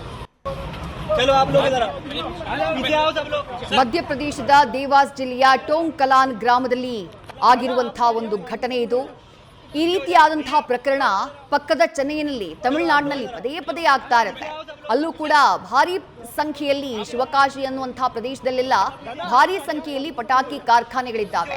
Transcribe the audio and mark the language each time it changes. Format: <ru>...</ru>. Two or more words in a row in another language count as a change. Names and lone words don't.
<hi>चलो आप लोग जरा पीछे आओ सब लोग.</hi> <kn>ಮಧ್ಯಪ್ರದೇಶದ ದೇವಾಸ್ ಜಿಲ್ಲೆಯ ಟೋಂಗ್ ಕಲಾನ್ ಗ್ರಾಮದಲ್ಲಿ ಆಗಿರುವಂತಹ ಒಂದು ಘಟನೆ ಇದು. ಈ ರೀತಿಯಾದಂತಹ ಪ್ರಕರಣ ಪಕ್ಕದ ಚೆನ್ನೈನಲ್ಲಿ, ತಮಿಳುನಾಡಿನಲ್ಲಿ ಪದೇ ಪದೇ ಆಗ್ತಾ ಇರುತ್ತೆ. ಅಲ್ಲೂ ಕೂಡ ಭಾರಿ ಸಂಖ್ಯೆಯಲ್ಲಿ ಶಿವಕಾಶಿ ಅನ್ನುವಂತಹ ಪ್ರದೇಶದಲ್ಲೆಲ್ಲ ಭಾರಿ ಸಂಖ್ಯೆಯಲ್ಲಿ ಪಟಾಕಿ ಕಾರ್ಖಾನೆಗಳಿದ್ದಾವೆ.</kn>